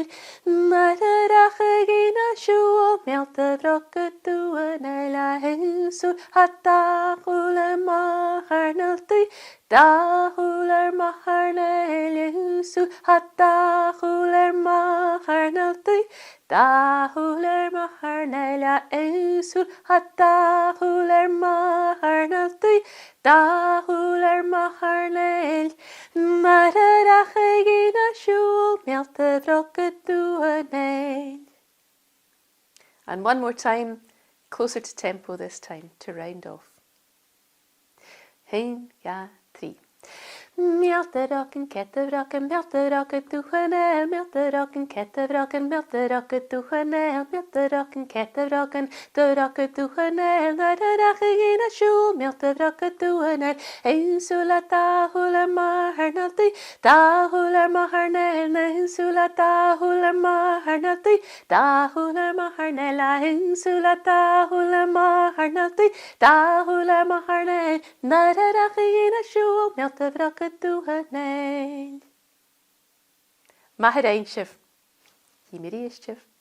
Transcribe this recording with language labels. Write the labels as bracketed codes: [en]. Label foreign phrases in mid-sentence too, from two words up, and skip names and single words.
[gd] Nuair rachadh shùil bhròga dubha Neill. Sùil da shùil màthair Neill Duibh. Da shùil màthair Neill. Sùil da shùil màthair Neill Duibh. Da shùil màthair Neill. Sùil da shùil màthair Neill Duibh. Da shùil màthair Neill. Nuair rachadh shùil bhròga dubha Neill. [en] And one more time, closer to tempo this time, to round off. 1, 2, 3. [gd] Bhrògan, caith bhrògan, bhròga dubha Neill. Bhrògan, caith bhrògan, bhròga dubha Neill. Bhrògan, caith bhrògan, bhròga dubha Neill. Nuair rachadh shùil bhròga dubha Neill. Sùil da shùil màthair Neill Duibh. Da shùil màthair Neill. Sùil da shùil màthair Neill Duibh. Da shùil màthair Neill. Sùil da shùil màthair Neill Duibh. Da shùil màthair Neill. Nuair rachadh shùil bhròga dubha Neill. Màthair sibh. Hí sibh.